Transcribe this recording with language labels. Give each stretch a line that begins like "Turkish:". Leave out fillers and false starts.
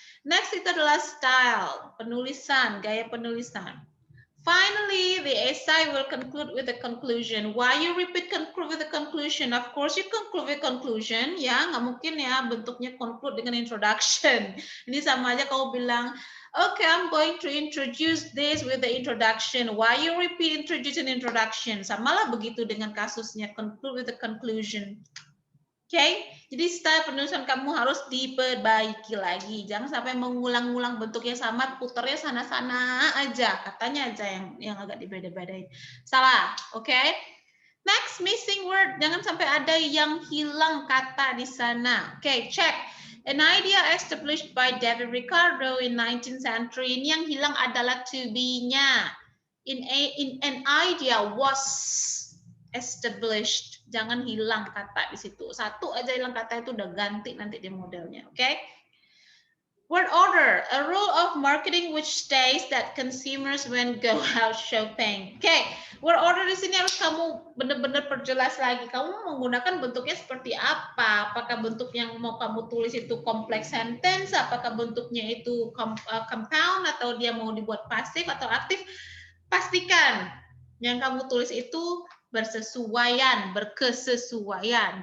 Indonesian: Next itu adalah style, penulisan, gaya penulisan.
English: Finally, the essay will conclude with a conclusion. Why you repeat conclude with a conclusion? Of course, you conclude with conclusion.
Indonesian: Ya, nggak mungkin ya bentuknya conclude dengan introduction. Ini sama aja kau bilang, okay,
English: I'm going to introduce this with the introduction. Why you repeat introduce and introduction?
Indonesian: Samalah begitu dengan kasusnya conclude with a conclusion. Okay, jadi style penulisan kamu harus diperbaiki lagi. Jangan sampai mengulang-ulang bentuknya sama, puternya sana-sana aja, katanya aja yang agak dibeda-bedain. Salah, oke? Okay?
English: Next, missing word.
Indonesian: Jangan sampai ada yang hilang kata di sana.
English: Oke, okay, check. An idea established by David Ricardo in 19th century.
Indonesian: Ini yang hilang adalah to be-nya.
English: In an idea was established.
Indonesian: Jangan hilang kata di situ. Satu aja hilang kata itu udah ganti nanti di modelnya. Oke? Okay?
English: Word order, a rule of marketing which states that consumers when go out shopping.
Indonesian: Oke, okay. Word order di sini harus kamu benar-benar perjelas lagi. Kamu menggunakan bentuknya seperti apa? Apakah bentuk yang mau kamu tulis itu complex sentence? Apakah bentuknya itu compound atau dia mau dibuat pasif atau aktif? Pastikan yang kamu tulis itu bersesuaian, berkesesuaian.